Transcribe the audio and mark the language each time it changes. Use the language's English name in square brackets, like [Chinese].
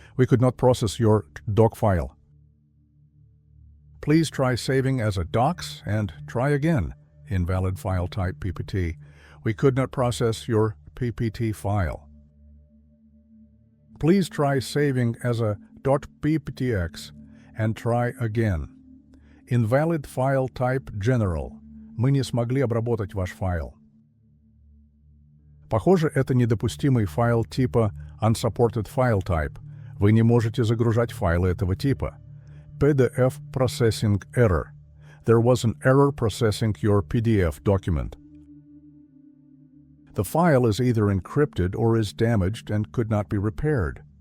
[English] We could not process your doc file. Please try saving as a docs and try again. Invalid file type PPT. We could not process your PPT file. Please try saving as a .pptx and try again. Invalid file type general. [Russian] Мы не смогли обработать ваш файл. Похоже, это недопустимый файл типа [English] unsupported file type. [Russian] Вы не можете загружать файлы этого типа. [English] PDF processing error. There was an error processing your PDF document. The file is either encrypted or is damaged and could not be repaired.